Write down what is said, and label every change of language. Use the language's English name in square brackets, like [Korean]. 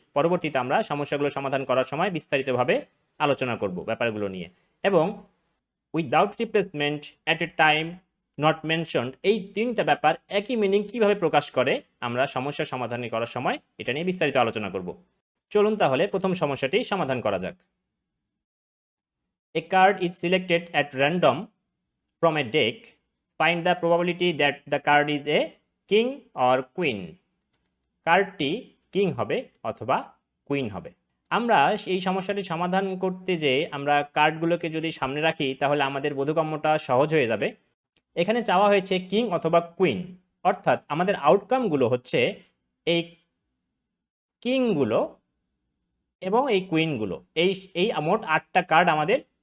[Bangla] পরবর্তীতে আমরা সমস্যাগুলো সমাধান করার সময় বিস্তারিতভাবে আলোচনা করব ব্যাপারগুলো নিয়ে। এবং without replacement, at a time not mentioned, এই 3টা ব্যাপার একই মিনিং কিভাবে প্রকাশ করে আমরা সমস্যা সমাধান করার সময় এটা নিয়ে বিস্তারিত আলোচনা করব। চলুন তাহলে প্রথম সমস্যাটি সমাধান করা যাক। [English] A card is selected at random from a deck. Find the probability that the card is a king or queen. [Bangla] কার্ডটি কিং হবে অথবা কুইন হবে। আমরা এই সমস্যাটি সমাধান করতে যে আমরা কার্ডগুলোকে যদি সামনে রাখি তাহলে আমাদের বোধগম্যটা সহজ হয়ে যাবে। এখানে চাওয়া হয়েছে কিং অথবা কুইন, অর্থাৎ আমাদের আউটকামগুলো হচ্ছে এই কিংগুলো এবং এই কুইনগুলো। এই মোট 8টা কার্ড আমাদের